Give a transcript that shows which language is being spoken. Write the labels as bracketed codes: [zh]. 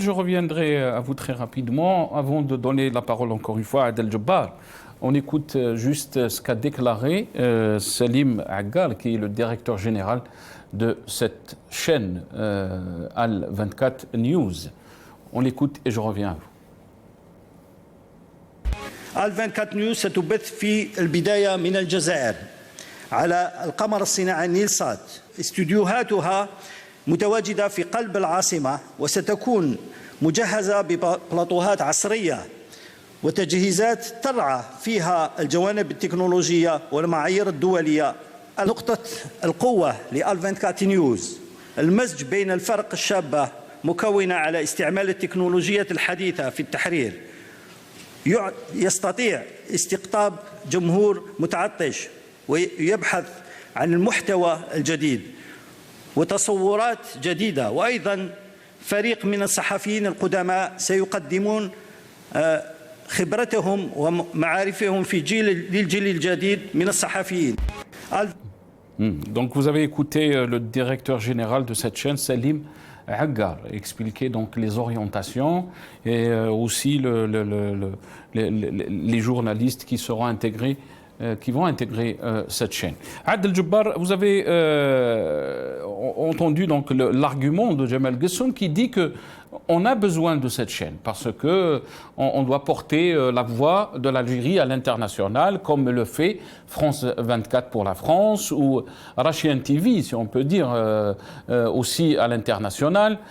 [fr] Je reviendrai à vous très rapidement. Avant de donner la parole encore une fois à Abdel-Jabbar, on écoute juste ce qu'a déclaré Salim Aggar, qui est le directeur général de cette chaîne Al 24 News. On l'écoute et je reviens à vous. [ar] Al 24 News ستبث في البداية من الجزائر على القمر الصناعي نيلسات. استديوهاتها متواجدة في قلب العاصمة وستكون مجهزة ببلاطوهات عصرية وتجهيزات ترعى فيها الجوانب التكنولوجية والمعايير الدولية. نقطة القوة لآل 24 نيوز المزج بين الفرق الشابة مكونة على استعمال التكنولوجيات الحديثة في التحرير. يستطيع استقطاب جمهور متعطش ويبحث عن المحتوى الجديد وتصورات جديدة، وأيضا فريق من الصحفيين القدماء سيقدمون خبرتهم ومعارفهم في للجيل الجديد من الصحفيين. [fr] Donc vous avez écouté le directeur général de cette chaîne, Salim Aggar, expliquer donc les orientations et aussi les journalistes qui seront intégrés, qui vont intégrer cette chaîne. Abdel-Jabbar, vous avez entendu donc l'argument de Jamel Ghessoun qui dit que on a besoin de cette chaîne parce que on doit porter la voix de l'Algérie à l'international, comme le fait France 24 pour la France ou Russian TV, si on peut dire, aussi à l'international.